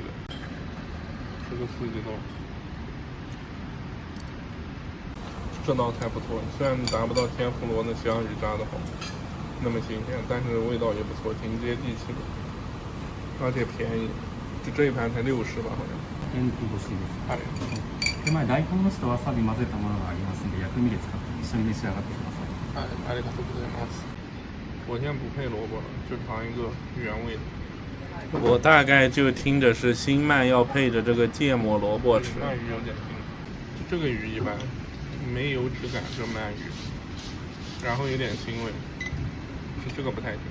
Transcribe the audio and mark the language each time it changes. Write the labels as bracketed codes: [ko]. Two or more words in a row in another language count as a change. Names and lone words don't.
[zh] 这个四季豆，这道菜不错，虽然达不到天妇罗的香鱼炸的好，那么新鲜，但是味道也不错，挺接地气的，而且便宜，就这一盘才60吧，好像。 [ja] 天日干しです。はい。で、大根おろしとわさび混ぜたものがありますので、薬味で使って一緒に召し上がってください。はい、ありがとうございます。 [zh] 我现在不配萝卜了，就尝一个原味的。我大概就听着是新鳗要配着这个芥末萝卜吃。鳗鱼有点腥，这个鱼一般，没油脂感，这鳗鱼，然后有点腥味，是这个不太行。